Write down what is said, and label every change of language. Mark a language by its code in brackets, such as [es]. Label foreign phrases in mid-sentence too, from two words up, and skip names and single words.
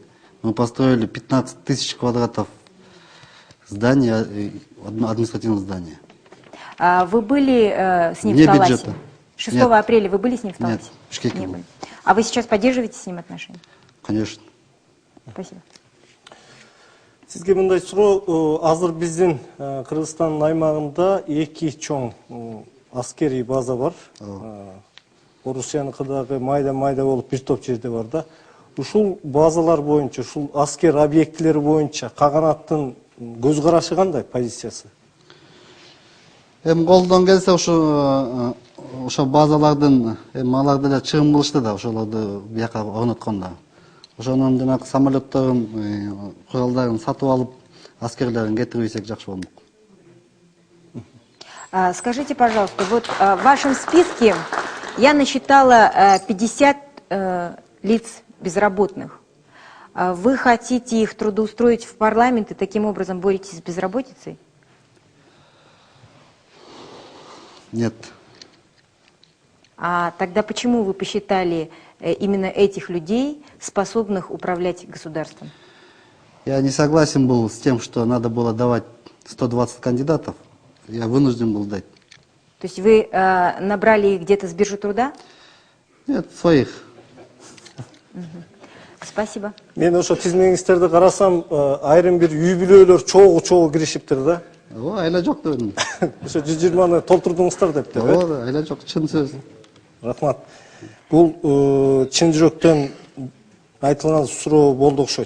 [ru] Мы построили 15 тысяч квадратов здания, административного здания. А вы были с ним Вне в Таласе? бюджета. 6 Нет. апреля вы были с ним в Таласе? Нет, в Бишкеке Не был. были. А вы сейчас поддерживаете с ним отношения? Конечно. Спасибо. [ky] Сизге мындай суроо, азыр биздин Кыргызстандын аймагында 2 чоң аскерий база бар. Орусияныкы дагы майда болуп бир топ жерде бар да. Ушул базалар боюнча, ушул аскер объектилери боюнча Каганаттын көз карашы кандай, позициясы? Колдон келсе ошо базалардын алар деле чыгым кылышты да, ошолорду бияка орноткондо. Ошонун жанагы самолетторун, куралдарын сатып алып, аскерлерин кетирип ийсек жакшы болмок. [ru] Скажите, пожалуйста, вот в вашем списке я насчитала 50 лиц безработных. Вы хотите их трудоустроить в парламент и таким образом боретесь с безработицей? Нет. А тогда почему вы посчитали именно этих людей способных управлять государством? Я не согласен был с тем, что надо было давать 120 кандидатов. Я вынужден был дать. То есть вы набрали их где-то с биржи труда? Нет, своих. Спасибо. [ky] Мен ошо тизмеңиздерди карасам, айрым бир үй бүлөлөр чогуу киришиптир да. Айла жок дедим. Ошо 120-ны толтурдуңуздар деп деп. Айла жок, чын сөз. Рахмат. Бул чын жүрөктөн айтылган суроо болду окшойт.